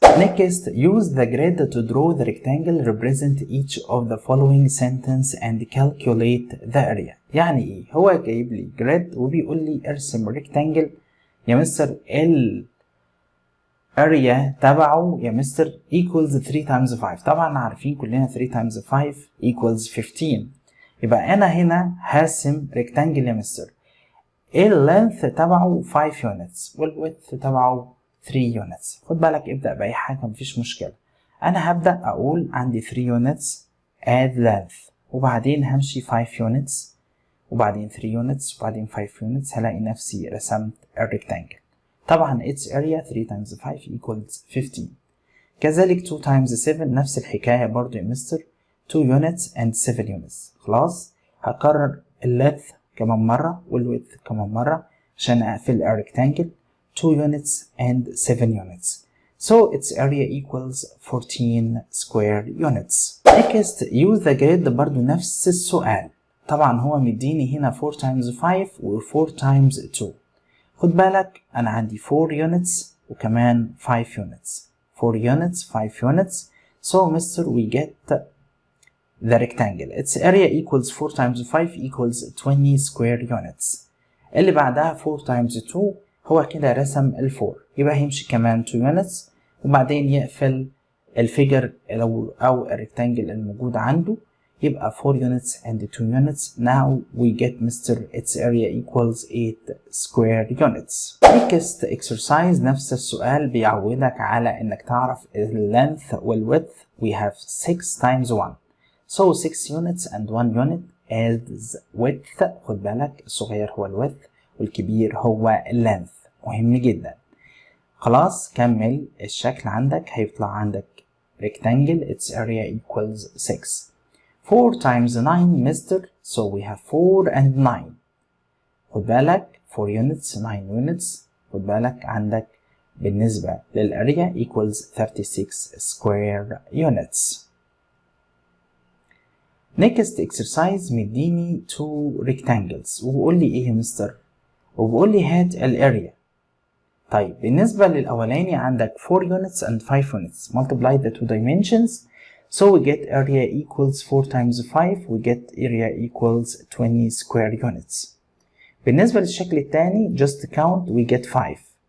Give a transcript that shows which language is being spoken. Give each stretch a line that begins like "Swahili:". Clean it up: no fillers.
English: Next, use the grid to draw the rectangle represent each of the following sentence and calculate the area.
Arabic: يعني ايه؟ هو جايب لي grid وبيقول لي ارسم rectangle يا مستر ال area تبعه يا مستر
English: equals 3 times 5.
Arabic: طبعا عارفين كلنا
English: 3 times 5 equals 15.
Arabic: يبقى انا هنا هرسم rectangle يا مستر اللينث تبعه 5 units والويدث تبعه 3 units. خد بالك ابدأ بأي حاجة مفيش مشكلة. أنا هبدأ أقول عندي 3 units add length وبعدين همشي 5 units وبعدين 3 units وبعدين 5 units هلاقي نفسي رسمت الريكتانجل.
English: طبعا its area 3 times 5 equals 15. كذلك 2 times 7
Arabic: نفس الحكاية برضو يا مستر
English: 2 units and 7 units.
Arabic: خلاص هكرر اللينث كمان مرة والويدث كمان مرة عشان أقفل الريكتانجل 2 units and 7 units.
English: So its area equals 14 square units. Next use the grid
Arabic: برضو نفس السؤال. طبعا هو مديني هنا 4 times 5 و 4 times 2. خد بالك أنا عندي 4 units وكمان 5 units.
English: 4 units 5 units. So Mr. we get the rectangle. Its area equals 4 times 5 equals 20 square units.
Arabic: اللي بعدها 4 times 2 هو كده رسم ال 4 يبقى هيمشي كمان 2 units وبعدين يقفل الفيجر أو الريكتانجل الموجود عنده يبقى 4 units and 2 units.
English: Now we get Mr. its area equals 8 square units. Next exercise
Arabic: نفس السؤال بيعودك على انك تعرف ال length وال width.
English: We have 6 times 1 so 6 units and 1 unit as width.
Arabic: خد بالك الصغير هو ال width والكبير هو ال length. مهم جدا. خلاص كمل الشكل عندك هيطلع عندك rectangle
English: its area equals 6. 4 times 9 Mr. so we have 4 and 9.
Arabic: خد بالك 4 units 9 units. خد بالك عندك بالنسبة للاريا
English: equals 36 square units. Next exercise
Arabic: مديني 2 rectangles وبقول لي ايه يا مستر؟ وبقول لي هات الاريا. طيب بالنسبة للأولاني عندك
English: 4 units and 5 units. Multiply the two dimensions. So we get area equals 4 times 5. We get area equals 20 square units.
Arabic: بالنسبة للشكل الثاني
English: just count we get 5.